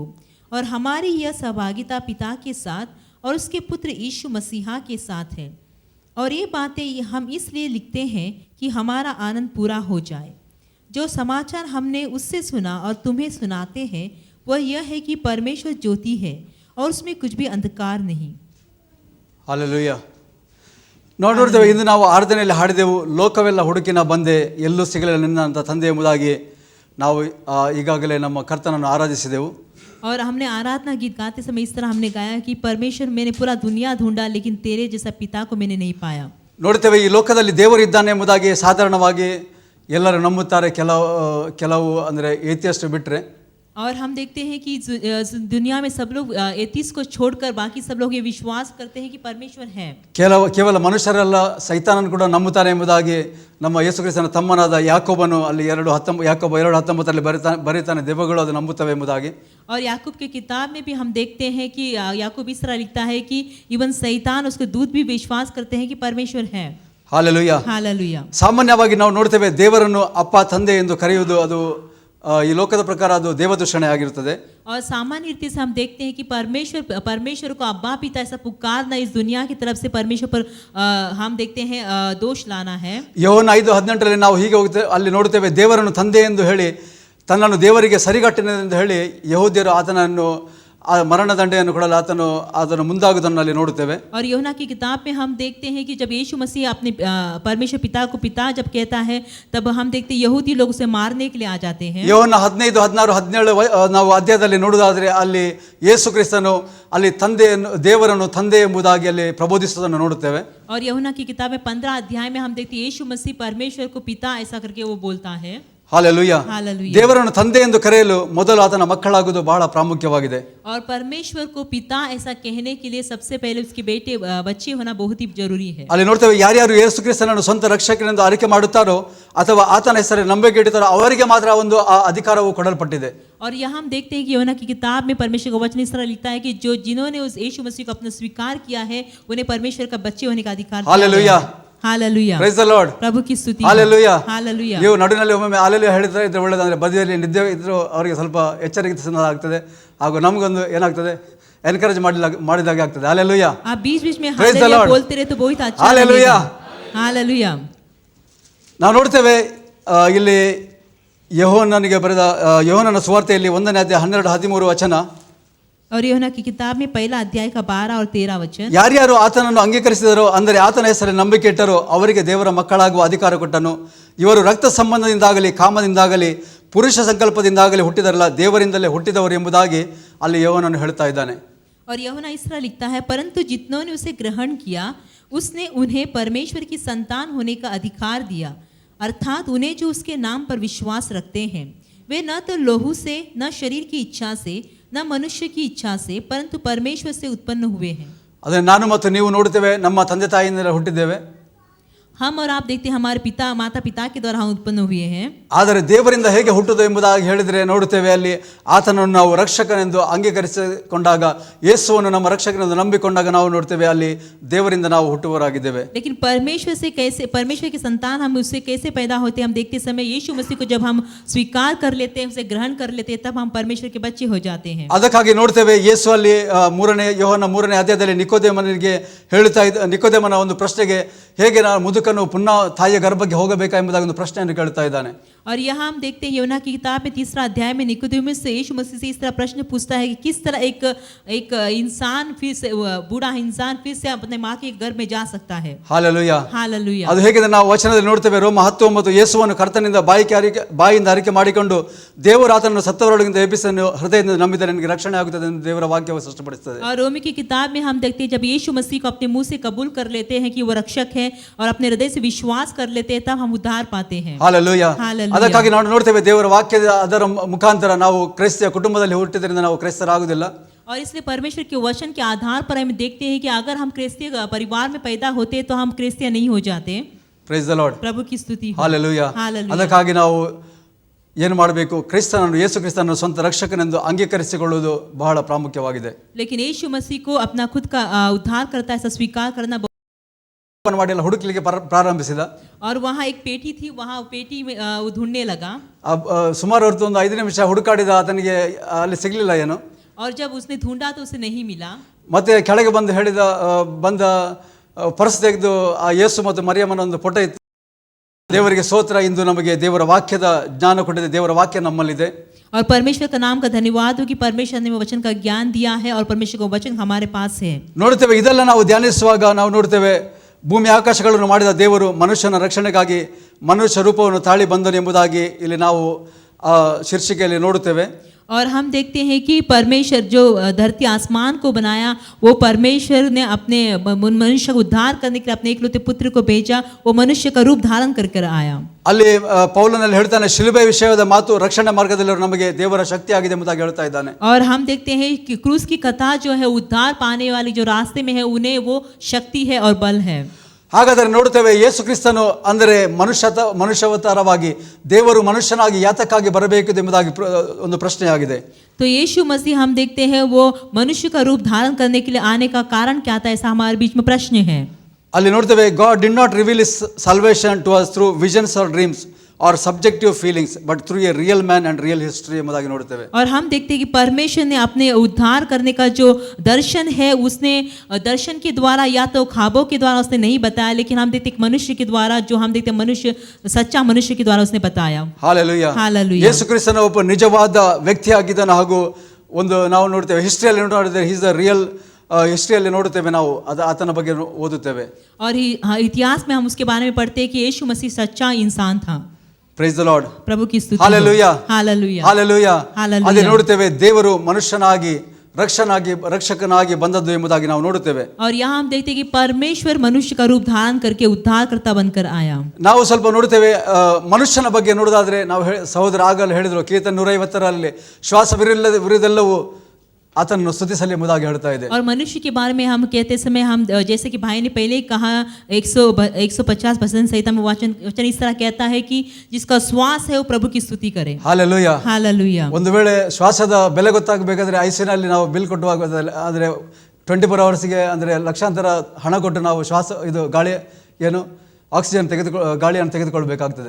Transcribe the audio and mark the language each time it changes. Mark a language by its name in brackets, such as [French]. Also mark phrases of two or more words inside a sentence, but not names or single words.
[Hindi] और हमारी यह सहभागिता पिता के साथ और उसके पुत्र यीशु मसीहा के साथ है. और ये बातें हम इसलिए लिखते हैं कि हमारा आनंद पूरा हो जाए. जो समाचार हमने उससे सुना और तुम्हें सुनाते हैं वह यह है कि परमेश्वर ज्योति है और उसमें कुछ भी अंधकार नहीं. [Kannada] ಹಾಲೆಲೂಯಾ. ನೋಡಿರ್ತೇವೆ, ಇಂದು ನಾವು ಆರಾಧನೆಯಲ್ಲಿ ಹಾಡಿದೆವು, ಲೋಕವೆಲ್ಲ ಹುಡುಕಿನ ಬಂದೆ ಎಲ್ಲೂ ಸಿಗಲಿಲ್ಲ ನಿನ್ನಂಥ ತಂದೆ ಎಂಬುದಾಗಿ ನಾವು ಈಗಾಗಲೇ ನಮ್ಮ ಕರ್ತನನ್ನು ಆರಾಧಿಸಿದೆವು. [Hindi] और हमने आराधना गीत गाते समय इस तरह हमने गाया कि परमेश्वर, मैंने पूरा दुनिया ढूंढा लेकिन तेरे जैसा पिता को मैंने नहीं पाया. [Kannada] ನೋಡ್ತೇವೆ, ಈ ಲೋಕದಲ್ಲಿ ದೇವರಿದ್ದಾನೆ ಎಂಬುದಾಗಿ ಸಾಧಾರಣವಾಗಿ ಎಲ್ಲರೂ ನಂಬುತ್ತಾರೆ. ಕೆಲವು ಅಂದರೆ ಏಥಿಯಸ್ಟ್ ಬಿಟ್ಟರೆ. [Hindi] और हम देखते हैं कि दुनिया में सब लोग एथिस्ट को छोड़कर बाकी सब लोग ये विश्वास करते हैं कि परमेश्वर है. [Kannada] ಕೇವಲ ಮನುಷ್ಯರೆಲ್ಲ ಸೈತಾನನ್ನು ಕೂಡ ನಂಬುತ್ತಾರೆ ಎಂಬುದಾಗಿ ನಮ್ಮ ಯೇಸು ಕ್ರಿಸ್ತನ ತಮ್ಮನಾದ ಯಾಕೋಬನು ಅಲ್ಲಿ ಯಾಕೋಬ 2:19 ಬರೀತಾನೆ, ದೆವ್ವಗಳು ಅದು ನಂಬುತ್ತವೆ ಎಂಬುದಾಗಿ. [Hindi] और याकूब की किताब में भी हम देखते हैं कि याकूब इस तरह लिखता है कि इवन शैतान उसके दूत भी विश्वास करते हैं कि परमेश्वर है. [Kannada] ಹಾಲೆಲೂಯಾ. [Hindi] हालेलुया. [Kannada] ಸಾಮಾನ್ಯವಾಗಿ ನಾವು ನೋಡ್ತೇವೆ, ದೇವರನ್ನು ಅಪ್ಪ ತಂದೆ ಎಂದು ಕರೆಯುವುದು ಅದು ಈ ಲೋಕದ ಪ್ರಕಾರ ಅದು ದೇವದೂಷಣೆ ಆಗಿರುತ್ತದೆ. [Hindi] और सामान्य रीति से हम देखते हैं कि परमेश्वर को अब्बा पिता ऐसा पुकारना इस दुनिया की तरफ से परमेश्वर पर हम देखते हैं दोष लाना है. [Kannada] ಯೋಹನ 5:18 ನಾವು ಹೀಗೆ ಹೋಗ್ತೇವೆ, ಅಲ್ಲಿ ನೋಡುತ್ತೇವೆ, ದೇವರನ್ನು ತಂದೆ ಎಂದು ಹೇಳಿ ತನ್ನನ್ನು ದೇವರಿಗೆ ಸರಿಗಟ್ಟಿನೆಂದು ಹೇಳಿ ಯಹೂದ್ಯರು ಆತನನ್ನು ಆ ಮರಣದಂಡೆಯನ್ನು ಕೊಡಲು ಆತನು ಮುಂದಾಗುವುದನ್ನು ಅಲ್ಲಿ ನೋಡುತ್ತೇವೆ. [Hindi] और यूहन्ना की किताब में हम देखते हैं कि जब यीशु मसीह अपने परमेश्वर पिता को पिता जब कहता है, तब हम देखते हैं यहूदी लोग उसे मारने के लिए आ जाते हैं। [Kannada] ಯೋಹನ್ನ 15, 16, 17 ನಾವು ಅಧ್ಯಾಯದಲ್ಲಿ ನೋಡುವುದಾದರೆ ಅಲ್ಲಿ ಯೇಸು ಕ್ರಿಸ್ತನು ಅಲ್ಲಿ ದೇವರನ್ನು ತಂದೆ ಎಂಬುದಾಗಿ ಅಲ್ಲಿ ಪ್ರಬೋಧಿಸುವುದನ್ನು ನೋಡುತ್ತೇವೆ. [Hindi] और यूहन्ना की किताब में 15 अध्याय में हम देखते हैं यीशु मसीह परमेश्वर को पिता ऐसा करके वो बोलता है। [Kannada] ಹಾಲೆಲೂಯಾ. [Hindi] हालेलुया। [Kannada] ದೇವರನ್ನು ತಂದೆ ಎಂದು ಕರೆಯಲು ಮೊದಲು ಆತನ ಮಕ್ಕಳಾಗುವುದು ಬಹಳ ಪ್ರಾಮುಖ್ಯವಾಗಿದೆ. [Hindi] और परमेश्वर को पिता ऐसा कहने के लिए सबसे पहले उसके बेटे बच्चे होना बहुत ही जरूरी है। [Kannada] ಅಲ್ಲಿ ನೋಡ್ತೇವೆ, ಯಾರ್ಯಾರು ಯೇಸು ಕ್ರಿಸ್ತನನ್ನು ಸ್ವಂತ ರಕ್ಷಕನೆಂದು ಆರಿಕೆ ಮಾಡುತ್ತಾರೋ ಅಥವಾ ಆತನ ಹೆಸರಲ್ಲಿ ನಂಬಿಕೆ ಇಡುತ್ತಾರೋ ಅವರಿಗೆ ಮಾತ್ರ ಒಂದು ಆ ಅಧಿಕಾರವು ಕೊಡಲ್ಪಟ್ಟಿದೆ. [Hindi] और यहाँ हम देखते हैं कि यूहन्ना की किताब में परमेश्वर का वचन इस तरह लिखता है कि जिन्होंने उस यीशु मसीह को अपना स्वीकार किया है उन्हें परमेश्वर का बच्चे होने का अधिकार दिया हालेलुया। गया है। हालेलुया। [English] Praise the Lord. [Hindi] प्रभु की स्तुति। [Kannada] ಹಾಲೆಲೂಯಾ. [Hindi] हालेलुया। [Kannada] ನೀವು ನಡುವಿನಲ್ಲಿ ಒಮ್ಮೊಮ್ಮೆ ಹಾಲೆಲೂಯಾ ಹೇಳಿದ್ರೆ ಇದ್ರೆ ಒಳ್ಳೆದಂದ್ರೆ ಬದಿಯಲ್ಲಿ ನಿದ್ದೆ ಇದ್ರು ಅವರಿಗೆ ಸ್ವಲ್ಪ ಎಚ್ಚರಿಕೆ ಆಗ್ತದೆ, ಹಾಗೂ ನಮಗೊಂದು ಏನಾಗ್ತದೆ, ಎನ್ಕರೇಜ್ ಮಾಡಿದಾಗೆ ಆಗ್ತದೆ. ಹಾಲೆಲೂಯಾ. [Hindi] आप बीच बीच में [English] Praise the [Hindi] हालेलुया [English] Lord. [Hindi] बोलते रहे तो बहुत अच्छा हालेलुया। लगेगा। हालेलुया। [Kannada] ನಾವು ನೋಡ್ತೇವೆ ಇಲ್ಲಿ ಯೋಹನ್ನನಿಗೆ ಬರೆದ ಯೋಹನ್ನನ ಸುವಾರ್ತೆಯಲ್ಲಿ 1ನೇ ಅಧ್ಯಾಯ 12, 13 ವಚನ. [Hindi] और यूहन्ना की किताब में पहला अध्याय का 12 और 13 वचन। [Kannada] ಯಾರ್ಯಾರು ಆತನನ್ನು ಅಂಗೀಕರಿಸಿದರೋ ಅಂದರೆ ಆತನ ಹೆಸರಲ್ಲಿ ನಂಬಿಕೆ ಇಟ್ಟರೋ ಅವರಿಗೆ ದೇವರ ಮಕ್ಕಳಾಗುವ ಅಧಿಕಾರ ಕೊಟ್ಟನು. ಇವರು ರಕ್ತ ಸಂಬಂಧದಿಂದಾಗಲಿ ಕಾಮದಿಂದಾಗಲಿ ಪುರುಷ ಸಂಕಲ್ಪದಿಂದಾಗಲಿ ಹುಟ್ಟಿದರಲ್ಲ, ದೇವರಿಂದಲೇ ಹುಟ್ಟಿದವರು ಎಂಬುದಾಗಿ ಅಲ್ಲಿ ಯೋಹನನು ಹೇಳ್ತಾ ಇದ್ದಾನೆ. [Hindi] और यूहन्ना इस तरह लिखता है, परंतु जितनों ने उसे ग्रहण किया उसने उन्हें परमेश्वर की संतान होने का अधिकार दिया, अर्थात उन्हें जो उसके नाम पर विश्वास रखते हैं। वे न तो लोहू से, न शरीर की इच्छा से, न मनुष्य की इच्छा से, परंतु परमेश्वर से उत्पन्न हुए हैं। [Kannada] ಅದನ್ನು ನಾನು ಮತ್ತು ನೀವು ನೋಡುತ್ತೇವೆ, ನಮ್ಮ ತಂದೆ ತಾಯಿಯಿಂದ ಹುಟ್ಟಿದ್ದೇವೆ. [Hindi] हम और आप देखते हैं हमारे पिता माता पिता के द्वारा हम उत्पन्न हुए हैं। [Kannada] ಆದರೆ ದೇವರಿಂದ ಹೇಗೆ ಹುಟ್ಟುವುದು ಎಂಬುದಾಗಿ ಹೇಳಿದರೆ ನೋಡುತ್ತೇವೆ, ಅಲ್ಲಿ ಆತನನ್ನು ನಾವು ರಕ್ಷಕನೆಂದು ಅಂಗೀಕರಿಸಿಕೊಂಡಾಗ, ಯೇಸುವನ್ನು ನಮ್ಮ ರಕ್ಷಕನೆಂದು ನಂಬಿಕೊಂಡಾಗ ನಾವು ನೋಡ್ತೇವೆ ಅಲ್ಲಿ ದೇವರಿಂದ ನಾವು ಹುಟ್ಟುವವರಾಗಿದ್ದೇವೆ. [Hindi] लेकिन परमेश्वर से कैसे, परमेश्वर की संतान हम उससे कैसे पैदा होते हैं? हम देखते समय यीशु मसीह को जब हम स्वीकार कर लेते हैं, उसे ग्रहण कर लेते हैं, तब हम परमेश्वर के बच्चे हो जाते हैं। [Kannada] ಅದಕ್ಕಾಗಿ ನೋಡ್ತೇವೆ ಯೇಸು ಅಲ್ಲಿ ಯೋಹನ್ನ 3ನೇ ಅಧ್ಯಾಯದಲ್ಲಿ ನಿಕೋದೇಮನಿಗೆ ಹೇಳುತ್ತಾ ನಿಕೋದೇಮನ ಒಂದು ಪ್ರಶ್ನೆಗೆ ಹೇಗೆ ನಾನು ಮುದುಕನು ಪುನಃ ತಾಯಿಯ ಗರ್ಭಕ್ಕೆ ಹೋಗಬೇಕಾ ಎಂಬುದಾಗಿ ಒಂದು ಪ್ರಶ್ನೆಯನ್ನು ಕೇಳ್ತಾ ಇದ್ದಾನೆ. [Hindi] और यहाँ हम देखते हैं यूहन्ना की किताब में 3रा अध्याय में निकोदेमुस से यीशु मसीह से इस तरह प्रश्न पूछता है कि किस तरह एक इंसान फिर से, बूढ़ा इंसान फिर से अपने माँ के गर्भ में जा सकता है। [Kannada] ಹಾಲೆಲೂಯಾ. [Hindi] हालेलुया। [Kannada] ಅದು ಹೇಗೆಂದರೆ ನಾವು ವಚನದಲ್ಲಿ ನೋಡ್ತೇವೆ, ರೋಮ 10:9, ಯೇಸುವನ್ನು ಕರ್ತನಿಂದ ಬಾಯಿಂದ ಅರಿಕೆ ಮಾಡಿಕೊಂಡು ದೇವರು ಆತನನ್ನು ಸತ್ತವರೊಳಗಿಂದ ಎಬ್ಬಿಸನ್ನು ಹೃದಯದಿಂದ ನಂಬಿದರೆ ನನಗೆ ರಕ್ಷಣೆ ಆಗುತ್ತದೆ ಎಂದು ದೇವರ ವಾಕ್ಯವು ಸ್ಪಷ್ಟಪಡಿಸುತ್ತದೆ. [Hindi] और रोमी की किताब में हम देखते हैं जब यीशु मसीह को अपने मुंह से कबूल कर लेते हैं कि वो रक्षक है और अपने हृदय से विश्वास कर लेते हैं, तब हम उद्धार पाते हैं। [Kannada] ಹಾಲೆಲೂಯಾ. [Hindi] हालेलुया। [Kannada] ಅದಕ್ಕಾಗಿ ನಾವು ನೋಡ್ತೇವೆ ದೇವರ ವಾಕ್ಯದ ಅದರ ಮುಖಾಂತರ ನಾವು ಕ್ರೈಸ್ತ ಕುಟುಂಬದಲ್ಲಿ ಹುಟ್ಟಿದ್ರಿಂದ ನಾವು ಕ್ರೈಸ್ತರಾಗುವುದಿಲ್ಲ. [Hindi] और इसलिए परमेश्वर के वचन के आधार पर हम देखते हैं कि अगर हम क्रिस्तीय परिवार में पैदा होते तो हम क्रिस्तीय नहीं हो जाते। [English] Praise the Lord. [Hindi] प्रभु की स्तुति हो। [Kannada] ಹಾಲೆಲೂಯಾ. [Hindi] हालेलुया। [Kannada] ಅದಕ್ಕಾಗಿ ನಾವು ಏನು ಮಾಡಬೇಕು? ಕ್ರಿಸ್ತನನ್ನು, ಯೇಸು ಕ್ರಿಸ್ತನನ್ನು ಸ್ವಂತ ರಕ್ಷಕನೆಂದು ಅಂಗೀಕರಿಸಿಕೊಳ್ಳುವುದು ಬಹಳ ಪ್ರಾಮುಖ್ಯವಾಗಿದೆ. [Hindi] लेकिन यीशु मसीह को अपना खुद का उद्धार करता ऐसा स्वीकार करना [Kannada] ಮಾಡಿ ಎಲ್ಲ ಹುಡುಕಲಿಕ್ಕೆ ಪ್ರಾರಂಭಿಸಿದ. [Hindi] और वहाँ एक पेटी थी, वहाँ पेटी में वो ढूंढने लगा। [Kannada] ಸುಮಾರು ಹೊತ್ತು ಒಂದು 5 ನಿಮಿಷ ಹುಡುಕಾಡಿದ, ಆತನಿಗೆ ಅಲ್ಲಿ ಸಿಗಲಿಲ್ಲ ಏನು. [Hindi] और जब उसने ढूंढा तो उसे नहीं मिला। [Kannada] ಮತ್ತೆ ಕೆಳಗೆ ಬಂದು ಬಂದ ಪರ್ಸ್ ತೆಗೆದು ಆ ಯೇಸು ಮತ್ತು ಮರಿಯಮ್ಮನ ಒಂದು ಫೋಟೋ ಇತ್ತು. ದೇವರಿಗೆ ಸ್ತೋತ್ರ, ಇಂದು ನಮಗೆ ದೇವರ ವಾಕ್ಯದ ಜ್ಞಾನ ಕೊಟ್ಟಿದೆ, ದೇವರ ವಾಕ್ಯ ನಮ್ಮಲ್ಲಿದೆ. [Hindi] और परमेश्वर का नाम का धन्यवाद हो कि परमेश्वर ने वचन का ज्ञान दिया है और परमेश्वर का वचन हमारे पास है। [Kannada] ನೋಡ್ತೇವೆ, ಇದೆಲ್ಲ ನಾವು ಧ್ಯಾನಿಸುವಾಗ ನಾವು ನೋಡ್ತೇವೆ, ಭೂಮಿ ಆಕಾಶಗಳನ್ನು ಮಾಡಿದ ದೇವರು ಮನುಷ್ಯನ ರಕ್ಷಣೆಗಾಗಿ ಮನುಷ್ಯ ರೂಪವನ್ನು ತಾಳಿ ಬಂದನು ಎಂಬುದಾಗಿ ಇಲ್ಲಿ ನಾವು ಶೀರ್ಷಿಕೆಯಲ್ಲಿ ನೋಡುತ್ತೇವೆ. [Hindi] और हम देखते हैं कि परमेश्वर जो धरती आसमान को बनाया, वो परमेश्वर ने अपने मनुष्य को उद्धार करने के लिए अपने एकलौते पुत्र को भेजा, वो मनुष्य का रूप धारण कर आया। [Kannada] ಅಲ್ಲಿ ಪೌಲನಲ್ಲಿ ಹೇಳ್ತಾನೆ, ಶಿಲುಬೆ ವಿಷಯದ ಮಾತು ರಕ್ಷಣೆ ಮಾರ್ಗದಲ್ಲಿ ನಮಗೆ ದೇವರ ಶಕ್ತಿ ಆಗಿದೆ ಎಂಬುದಾಗಿ ಹೇಳ್ತಾ ಇದ್ದಾನೆ. [Hindi] और हम देखते हैं कि क्रूस की कथा जो है उद्धार पाने वाली जो रास्ते में है उन्हें वो शक्ति है और बल है। [Kannada] ಹಾಗಾದರೆ ನೋಡುತ್ತೇವೆ, ಯೇಸು ಕ್ರಿಸ್ತನು ಅಂದರೆ ಮನುಷ್ಯಾವತಾರವಾಗಿ ದೇವರು ಮನುಷ್ಯನಾಗಿ ಯಾತಕ್ಕಾಗಿ ಬರಬೇಕು ಎಂಬುದಾಗಿ ಒಂದು ಪ್ರಶ್ನೆಯಾಗಿದೆ. [Hindi] तो यीशु मसीह हम देखते हैं वो मनुष्य का रूप धारण करने के लिए आने का कारण क्या था, ऐसा हमारे बीच में प्रश्न है। [Kannada] ಅಲ್ಲಿ ನೋಡ್ತೇವೆ, [English] God did not reveal his salvation to us through visions or dreams और subjective feelings but through a real man and real history [Kannada] ಎಂಬುದಾಗಿ ನೋಡುತ್ತೇವೆ. [Hindi] और हम देखते हैं कि परमेश्वर ने अपने उद्धार करने का जो दर्शन है उसने दर्शन के द्वारा या तो ख्वाबों के द्वारा उसने नहीं बताया, लेकिन हम देखते हैं मनुष्य के द्वारा, जो हम देखते हैं मनुष्य सच्चा मनुष्य के द्वारा उसने बताया। हालेलुया. हालेलुया. [Kannada] ಯೇಸು ಕ್ರಿಸ್ತನ ಒಬ್ಬ ನಿಜವಾದ ವ್ಯಕ್ತಿಯಾಗಿದ್ದಾನೆ ಹಾಗೂ ಒಂದು ನಾವು ನೋಡ್ತೇವೆ ಹಿಸ್ಟ್ರಿಯಲ್ಲಿ ನೋಡಿದ್ರೆ [English] is the real [Kannada] ಹಿಸ್ಟ್ರಿಯಲ್ಲಿ ನೋಡುತ್ತೇವೆ ನಾವು ಆತನ ಬಗ್ಗೆ ಓದುತ್ತೇವೆ. [Hindi] और इतिहास में हम उसके बारे में पढ़ते हैं कि यीशु मसीह सच्चा इंसान था. [English] Praise the Lord. [Hindi] प्रभु की स्तुति. [Kannada] ಹಾಲೆಲೂಯಾ. [Hindi] हालेलुया. [Kannada] ಹಾಲೆಲೂಯಾ. [Hindi] हालेलुया. [Kannada] ಅದೇ ನೋಡುತ್ತೇವೆ ದೇವರು ಮನುಷ್ಯನಾಗಿ ರಕ್ಷಕನಾಗಿ ಬಂದದ್ದು ಎಂಬುದಾಗಿ ನಾವು ನೋಡುತ್ತೇವೆ. [Hindi] और यहाँ हम देखते हैं कि परमेश्वर मनुष्य का रूप धारण करके उद्धारकर्ता बनकर आया. [Kannada] ನಾವು ಸ್ವಲ್ಪ ನೋಡುತ್ತೇವೆ ಮನುಷ್ಯನ ಬಗ್ಗೆ ನೋಡೋದಾದ್ರೆ ನಾವು ಸಹೋದರ ಆಗಲು ಹೇಳಿದ್ರು ಕೀರ್ತನೆ 150ರಲ್ಲಿ ಶ್ವಾಸವಿರುವುದೆಲ್ಲವೂ ಆತನನ್ನು ಸ್ತುತಿಸಲಿ ಎಂಬುದಾಗಿ ಹೇಳ್ತಾ ಇದೆ. [Hindi] और मनुष्य के बारे में हम कहते समय हम जैसे कि भाई ने पहले ही कहा 150 भजन संहिता में वचन इस तरह कहता है कि जिसका श्वास है वो प्रभु की स्तुति करे. [Kannada] ಹಾಲೆಲೂಯಾ. [Hindi] हालेलुया. [Kannada] ಒಂದು ವೇಳೆ ಶ್ವಾಸದ ಬೆಲೆ ಗೊತ್ತಾಗಬೇಕಾದ್ರೆ ಐಸಿನಲ್ಲಿ ನಾವು ಬಿಲ್ ಕೊಟ್ಟುವಾಗ ಆದರೆ 24 ಅವರ್ಸ್ಗೆ ಅಂದರೆ ಲಕ್ಷಾಂತರ ಹಣ ಕೊಟ್ಟು ನಾವು ಗಾಳಿ ಗಾಳಿಯನ್ನು ತೆಗೆದುಕೊಳ್ಬೇಕಾಗ್ತದೆ.